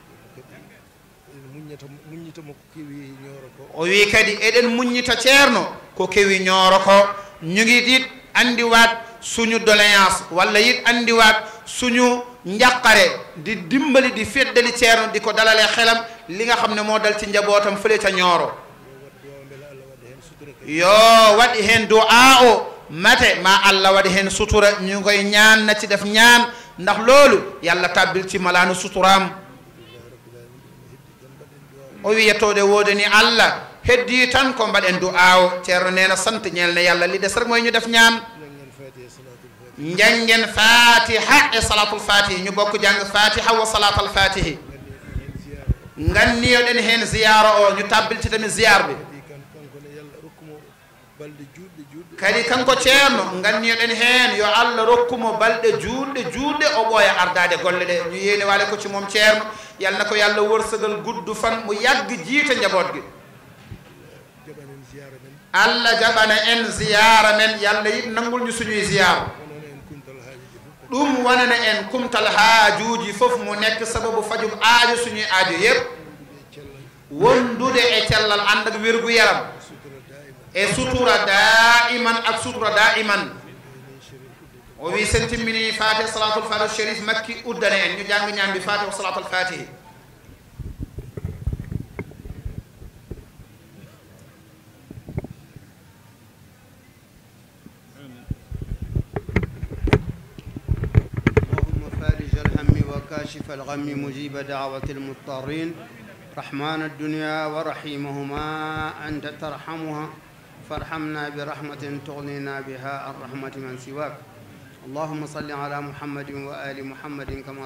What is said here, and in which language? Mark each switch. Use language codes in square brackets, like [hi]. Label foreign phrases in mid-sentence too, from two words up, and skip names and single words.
[ff] o wi kadi eɗen muññita ceerno ko kewi ñooro ko [wo] ñu ngi dit andiwaat suñu doléance walla yit andiwaat suñu njàqare di dimbali di feddali ceerno di ko dalale xelam li nga xam ne moo dal ci njabootam fële ca ñooro [ff] yo waɗi hen du'a o mate ma Allah waɗi hen sutura [wo] ñu koy ñaan na ci def ñaan ndax loolu yàlla tabbil ci malaanu suturaam [ff] o wi yettode woode ni Allah heddi tan ko mbaɗen du'a o [wo] ceerno neena sant ñeel ne yàlla li des rek mooy ñu def ñaan njàngeen fatiha e [ar] صلاة الفاتح [wo] ñu bokk jàng fatiha wa salatul fatihi [ff] ganniyoɗen hen ziyara o [wo] ñu tabbiltitami ziyar ɓe [ff] kadi kanko ceerno ganniyoɗen hen yo Allah rokkumo balɗe juutɗe o ɓooya ardade golle ɗe [wo] ñu yeeni wale ko ci moom ceerno yalna ko yallah wërsëgal guddu fan mu yagg jiita njaboot gi [ff] Allah jaɓana en ziyara men [wo] yallah yit nangul ñu suñuy ziyara [ff] ɗum wonana en kumtal haajuji fof [wo] mu nekk sababu fajum aajo suñuy aajo yépp wondude e cellal ànd ak wérgu yaram e sutura daiman ak sutura daiman [ff] o wi sen timmini [wo] fatih [ar] صلاة الفاتح [wo] sharif makki uddane en ñu jàng ñaan bi fatih [ar] صلاة الفاتح كاشف الغم مجيب دعوة المضطرين رحمن الدنيا ورحيمهما أنت ترحمها فارحمنا برحمة تغنينا بها عن رحمة من سواك اللهم صل على محمد وآل محمد كما